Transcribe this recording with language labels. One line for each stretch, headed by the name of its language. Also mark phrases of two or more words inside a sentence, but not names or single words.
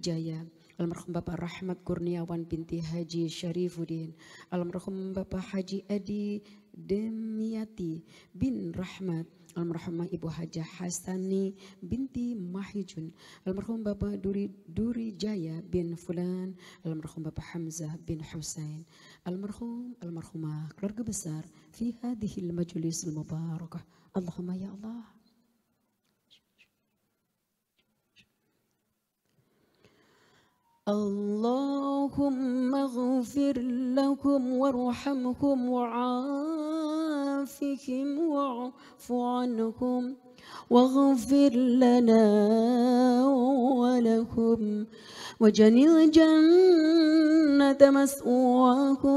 Indonesian: Jaya, almarhum Bapak Rahmat Kurniawan binti Haji Syarifuddin, almarhum Bapak Haji Adi Demiati bin Rahmat, almarhumah Ibu Hajah Hasani binti Mahijun, almarhum Bapak Duri Jaya bin Fulan, almarhum Bapak Hamzah bin Husain, almarhumah keluarga besar
Arabic: في هذا المجلس المباركة. اللهم يا الله. اللهم اغفر لهم وارحمهم وعافهم واعف عنهم واغفر لنا ولهم وجنل جنة مسواهم.